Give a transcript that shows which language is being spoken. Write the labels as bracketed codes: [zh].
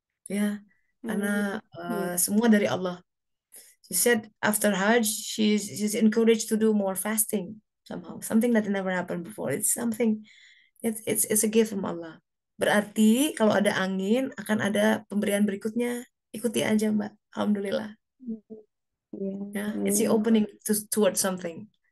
[id] Ya, karena semua dari Allah. [en] She said after Hajj, she's encouraged to do more fasting somehow. Something that never happened before. It's something, it's a gift from Allah. [id] Berarti kalau ada angin, akan ada pemberian berikutnya. Ikuti aja, Mbak. Alhamdulillah. Iya. [en] It's the opening towards something.